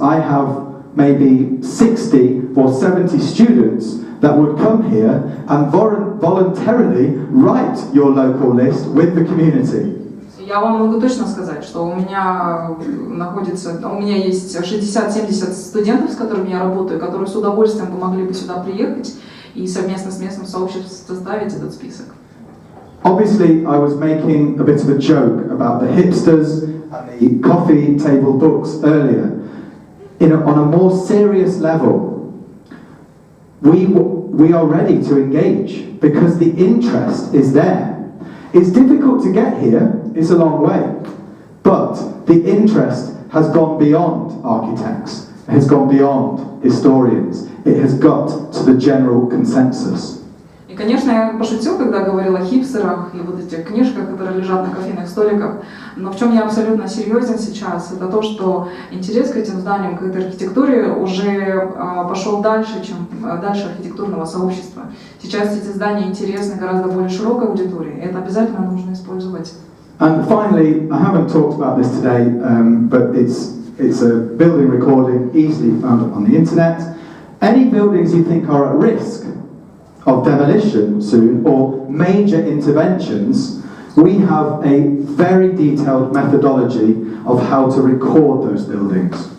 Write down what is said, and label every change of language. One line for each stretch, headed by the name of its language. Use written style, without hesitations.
English: I have maybe 60 or 70 students that would come here and voluntarily write your local list with the community.
Russian: Я вам могу точно сказать, что у меня есть 60-70 студентов, с которыми я работаю, которые с удовольствием могли бы сюда приехать и совместно с местным сообществом составить этот список.
English: Obviously, I was making a bit of a joke about the hipsters and the coffee table books earlier. On a more serious level, we are ready to engage because the interest is there. It's difficult to get here, it's a long way, but the interest has gone beyond architects, it has gone beyond historians, it has got to the general consensus.
Russian: И, конечно, я пошутил, когда говорил о хипстерах и вот этих книжках, которые лежат на кофейных столиках, но в чем я абсолютно серьезен сейчас, это то, что интерес к этим зданиям, к этой архитектуре уже пошел дальше, чем дальше архитектурного сообщества. Сейчас эти здания интересны гораздо более широкой аудитории, и это обязательно нужно использовать.
English: And finally, I haven't talked about this today, but it's a building recording easily found on the internet. Any buildings you think are at risk of demolition soon or major interventions, we have a very detailed methodology of how to record those buildings.